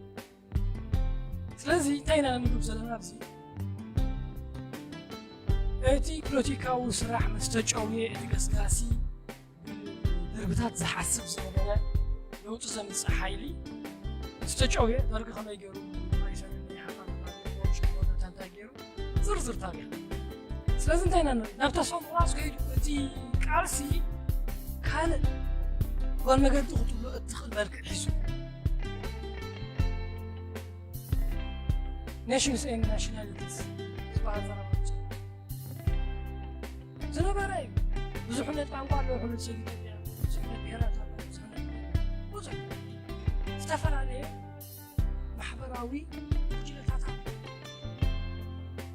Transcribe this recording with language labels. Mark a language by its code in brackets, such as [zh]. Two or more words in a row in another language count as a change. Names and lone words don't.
[ti] ስለዚ እንታይ ኢና ንብብ ዘለና ኣብዚ እቲ ፖለቲካዊ ስራሕ ምስ ተጨውየ እቲ ገስጋሲ ድርብታት ዝሓስብ ዝነበረ ለውጢ ዘምፅእ ሓይሊ ዝተጨውየ ደርጊ ከመይ ገይሩ ማይሰንን ኢሓፓን እንታይ ገይሩ ዝርዝር ታሪክ ስለዚ እንታይ ኢና ንርኢ ናብ ተስፋ ምቑራፅ ከይዱ እቲ ቃልሲ ካልእ ጓል መገዲ ክትብሎ እትኽእል መልክዕ ሒዙ [en] nations and nationalities [ti] ዝበሃል ዘረባ ዝነበረ እዩ ብዙሕ ዓይነት ቋንቋ ኣለዎ ሕሉት ሰብ ኢትዮጵያ ብዙሕ ብሄራት ኣለዎ ብዙሕ ዝተፈላለየ ማሕበራዊ ጉጅለታት ኣሎ